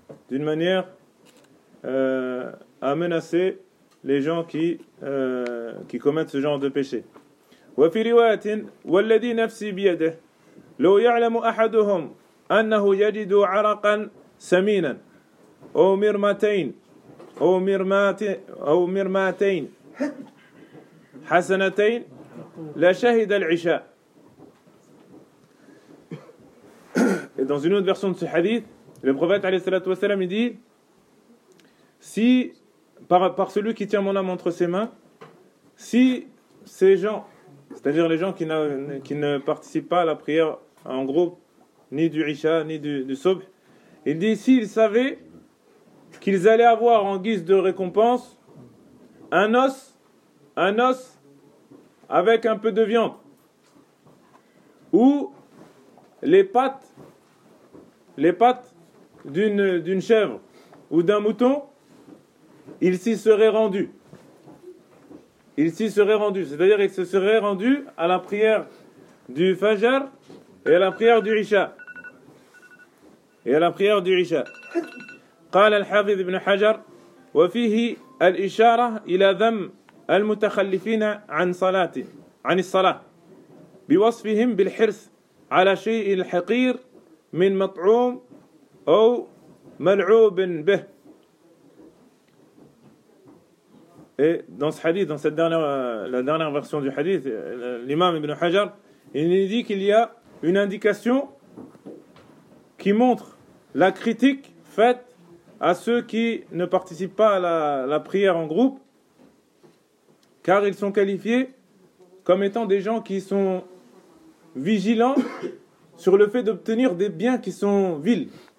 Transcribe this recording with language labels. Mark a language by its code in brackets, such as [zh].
[fr] D'une manière à menacer les gens qui commettent ce genre de péché. [ar] وفي رواية والذي نفسي بيده لو يعلم أحدهم أنه يجد عرقا سمينا أو مرمتين أو مرمات أو مرماتين حسنتين لشهد العشاء. [fr] Et dans une autre version de ce hadith, le prophète [ar] عليه الصلاة والسلام [fr] dit: si par celui qui tient mon âme entre ses mains, si ces gens, c'est-à-dire les gens qui ne participent pas à la prière en groupe ni du Isha, ni du Subh, il dit, s'ils savaient qu'ils allaient avoir en guise de récompense un os avec un peu de viande, ou les pattes d'une chèvre ou d'un mouton, ils s'y seraient rendus. C'est-à-dire qu'ils se seraient rendus à la prière du Fajr et à la prière du Isha. et à la prière du Isha. [ar] قال الحافظ ابن حجر وفيه الإشارة إلى ذم المتخلفين عن صلاة عن الصلاة بوصفهم بالحرص على شيء الحقير من مطعوم أو ملعوب به. [fr] Et dans ce hadith, dans cette dernière, la dernière version du hadith, l'imam Ibn Hajar, il nous dit qu'il y a une indication qui montre la critique faite à ceux qui ne participent pas à la prière en groupe, car ils sont qualifiés comme étant des gens qui sont vigilants sur le fait d'obtenir des biens qui sont vils.